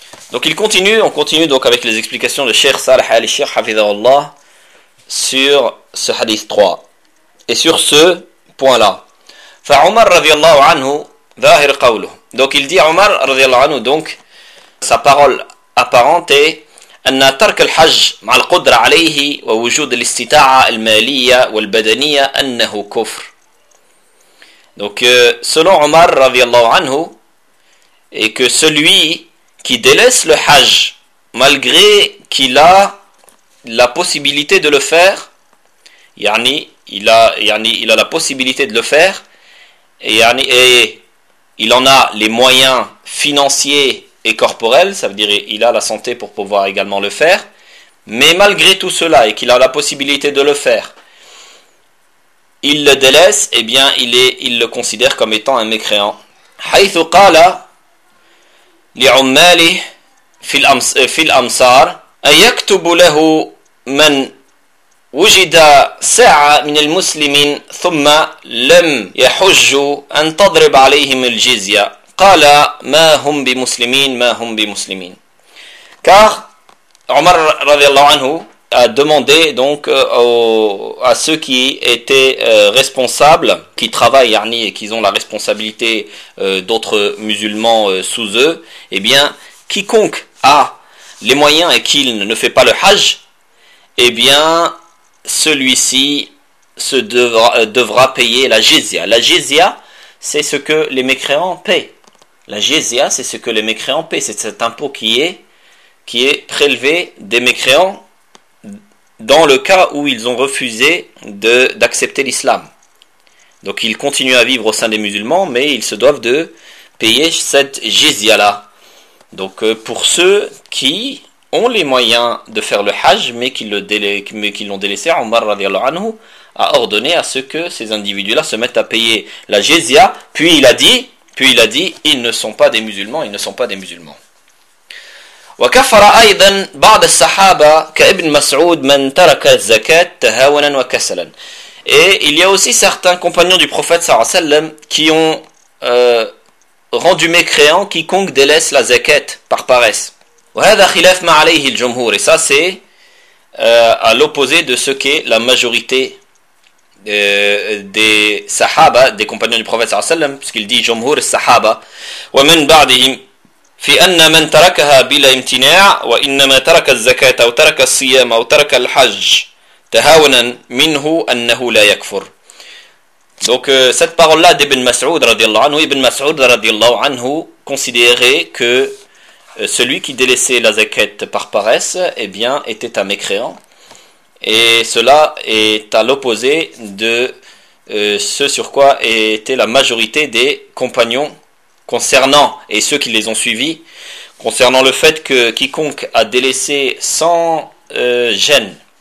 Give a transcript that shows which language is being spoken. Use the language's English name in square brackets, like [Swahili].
[French] Donc on continue avec les explications de Cheikh Salah Al Cheikh Hafidhahullah sur ce hadith 3 et sur ce point-là. [Arabic] Fa Omar radiyallahu anhu zahir qawlu. [French] Donc il dit Omar radiyallahu anhu, donc sa parole apparente est [Arabic] أن ترك الحج مع القدرة عليه ووجود الاستطاعة المالية والبدنية أنه كفر. [French] Donc selon Omar radiyallahu anhu, et que celui qui délaisse le hajj malgré qu'il a la possibilité de le faire Il a la possibilité de le faire. Et il en a les moyens financiers et corporels, ça veut dire qu'il a la santé pour pouvoir également le faire. Mais malgré tout cela, et qu'il a la possibilité de le faire, il le délaisse, et eh bien il le considère comme étant un mécréant. [Arabic] حيث قال لعماله في الأمصار أن يكتب له من وجد ساعة من المسلمين ثم لم يحج أن تضرب عليهم الجزية قال ما هم بمسلمين ما هم بمسلمين. [French] Car Omar radiallahu anhu a demandé donc à ceux qui étaient responsables, qui travaillent yani, et qui ont la responsabilité d'autres musulmans sous eux, eh bien, quiconque a les moyens et qu'il ne fait pas le hajj, eh bien, celui-ci devra payer la jizya. La jizya, c'est ce que les mécréants paient. La jizya, c'est ce que les mécréants paient. C'est cet impôt qui est prélevé des mécréants dans le cas où ils ont refusé d'accepter l'islam. Donc ils continuent à vivre au sein des musulmans, mais ils se doivent de payer cette jizya-là. Donc pour ceux qui ont les moyens de faire le hajj, mais qui l'ont délaissé, Omar radiallahu anhu a ordonné à ce que ces individus-là se mettent à payer la jizya, puis il a dit, ils ne sont pas des musulmans. [Arabic] وكفر أيضا بعض الصحابة كابن مسعود من ترك الزكاة تهاونا وكسلا. [French] Et il y a aussi certains compagnons du prophète sallallahu alayhi wa sallam qui ont rendu mécréant quiconque délaisse la zakat par paresse. [Arabic] وهذا خلاف ما عليه الجمهور. [French] Et ça c'est à l'opposé de ce qu'est la majorité des sahaba, des compagnons du prophète sallallahu alayhi wa sallam, puisqu'il dit [Arabic] جمهور الصحابة ومن بعدهم في أن من تركها بلا امتناع وإنما ترك الزكاة أو ترك الصيام أو ترك الحج تهاونا منه أنه لا يكفر. [French] Donc cette parole-là d'Ibn Mas'ud radiallahu anhu, Ibn Mas'ud radiallahu anhu considérait que celui qui délaissait la zakat par paresse, eh bien, était un mécréant. Et cela est à l'opposé de ce sur quoi était la majorité des compagnons concernant, et ceux qui les ont suivis, concernant le fait que quiconque a délaissé sans gêne,